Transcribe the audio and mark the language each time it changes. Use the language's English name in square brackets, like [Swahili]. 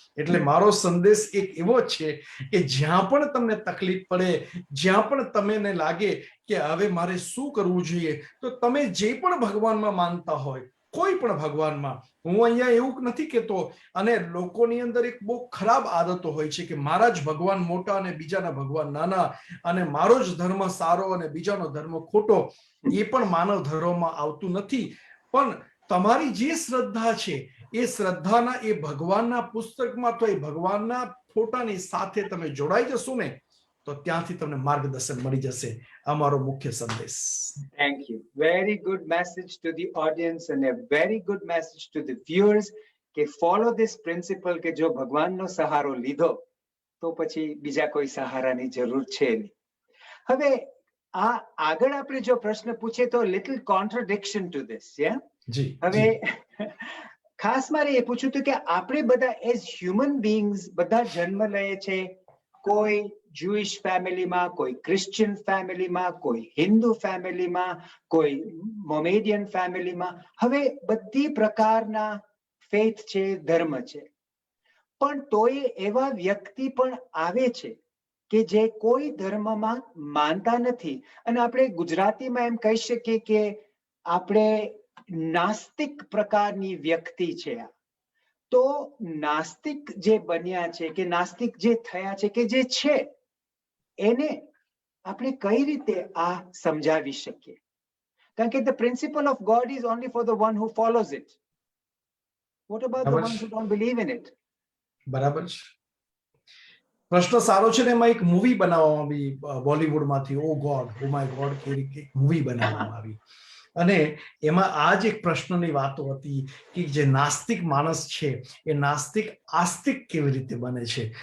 [Gujarati] એટલે મારો સંદેશ એક એવો છે કે જ્યાં પણ તમને તકલીફ પડે, જ્યાં પણ તમને લાગે કે હવે મારે શું કરવું જોઈએ, તો તમે જે પણ ભગવાનમાં માનતા હોય, કોઈ પણ ભગવાનમાં, હું અહીંયા એવું નથી કહેતો, અને લોકોની અંદર એક બહુ ખરાબ આદતો હોય છે કે મારા જ ભગવાન મોટા અને બીજાના ભગવાન નાના, અને મારો જ ધર્મ સારો અને બીજાનો ધર્મ ખોટો. એ પણ માનવ ધર્મમાં આવતું નથી. પણ તમારી જે શ્રદ્ધા છે એ શ્રદ્ધાના એ ભગવાનના પુસ્તકમાં તો એ ભગવાનના ફોટાની સાથે તમે જોડાઈ જશો ને તો ત્યાંથી તમને માર્ગદર્શન મળી જશે. અમારો મુખ્ય સંદેશ. [English] Thank you. Very good message to the audience and a very good message to the viewers કે follow this principle [Gujarati] કે જો ભગવાનનો સહારો લીધો તો પછી બીજા કોઈ સહારાની જરૂર છે નહીં. હવે આ આગળ આપણે જો પ્રશ્ન પૂછે તો [English] little contradiction to this, yeah? [Gujarati] જી. હવે ખાસ મારે એ પૂછ્યું હતું કે આપણે બધા [English] as human beings [Gujarati] બધા જન્મ લઈએ છે, કોઈ Jewish ફેમિલીમાં, કોઈ ક્રિશ્ચિયન ફેમિલીમાં, કોઈ હિન્દુ ફેમિલીમાં, કોઈ મોમેડિયન ફેમિલીમાં. હવે બધી પ્રકારના ફેથ છે, ધર્મ છે, પણ તોય એવા વ્યક્તિ પણ આવે છે કે જે કોઈ ધર્મમાં માનતા નથી, અને આપણે ગુજરાતીમાં એમ કહી શકીએ કે આપણે નાસ્તિક પ્રકારની વ્યક્તિ છે. તો નાસ્તિક જે બન્યા છે કે નાસ્તિક જે થયા છે કે જે છે એને આપણે કઈ રીતે આ સમજાવી શકીએ? કારણ કે [English] the principle of God is only for the one who follows it. What about the ones who don't believe in it? [Gujarati] બરાબર છે. પ્રશ્ન સારો છે ને એમાં એક મૂવી બનાવવામાં આવી બોલિવૂડમાંથી, ઓ ગોડ, ઓ માય ગોડ, એક મૂવી બનાવવામાં આવી. અને એમાં આ જ એક પ્રશ્નની વાતો હતી કે જે નાસ્તિક માણસ છે એ નાસ્તિક આસ્તિક કેવી રીતે બને છે.